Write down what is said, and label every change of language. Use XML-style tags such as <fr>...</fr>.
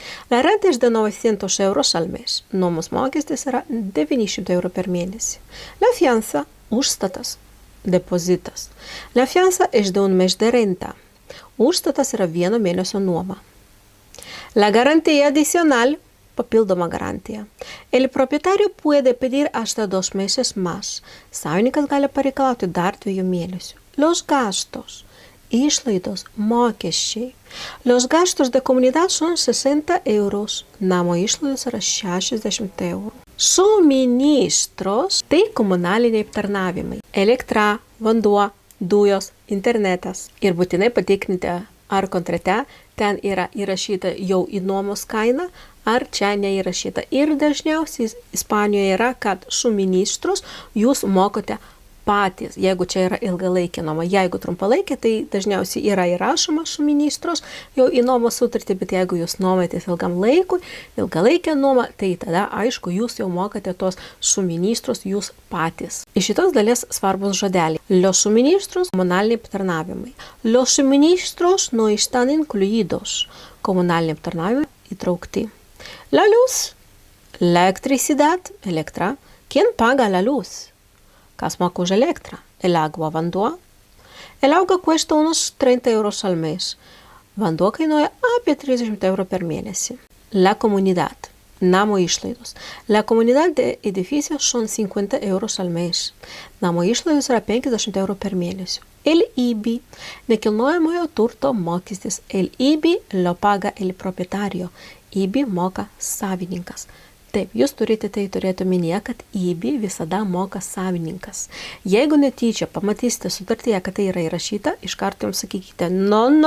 <es>La renta es de 900 euros al mes.</es> <lt>Nuomos mokestis yra 900 eurų per mėnesį.</lt> <es>La fianza, užstatas. Depositas. La fianza es de 1 mes de renta.</es> <lt>Užstatas yra 1 mėnesio nuoma.</lt> <es>La garantía adicional, papildoma garantija. El propietario puede pedir hasta 2 meses más.</es> <lt>Savininkas gali pareikalauti dar 2 mėnesių. Los gastos, išlaidos, mokesčiai.</lt> <es>Los gastos de comunidad son 60 euros.</es> <lt>Namo išlaidos yra 60 eurų. Suministros, tai komunaliniai aptarnavimai. Elektra, vanduo, dujos, internetas. Ir būtinai patikrinkite, ar kontrate ten yra įrašyta jau į nuomos kainą, ar čia neįrašyta. Ir dažniausiai Ispanijoje yra, kad suministros jūs mokote patys, jeigu čia yra ilgalaikė nuoma. Jeigu trumpalaikė, tai dažniausiai yra įrašoma suministros jau į nuomos sutartį, bet jeigu jūs nuomojatės ilgam laikui, ilgalaikė nuoma, tai tada, aišku, jūs jau mokate tos suministros jūs patys. Iš šitos dalies svarbus žodeliai.</lt> <es>Los suministros, komunaliniai aptarnavimai. Los suministros no están incluidos.</es> <lt>Komunaliniai aptarnavimai įtraukti.</lt> <es>La luz, Electricidad, elektra. ¿Quién paga la luz?</es> <lt>Kas moka už elektrą? El agua, vanduo.</lt> <es>El agua cuesta unos 30 euros al mes.</es> <lt>Vanduo kainuoja apie 30 eurų per mėnesį.</lt> <es>La comunidad, namo išlaidos. La comunidad de edificios son 50 euros al mes.</es> <lt>Namo išlaidos yra 50 eurų per mėnesį. El IBI, nekilnojamojo turto mokestis.</lt> <es>El IBI lo paga el propietario.</es> <lt>IBI moka savininkas. Taip, jūs turite tai turėti omenyje, kad IBI visada moka savininkas. Jeigu netyčia pamatysite sutartyje, kad tai yra įrašyta, iš karto jums sakykite, no.</lt>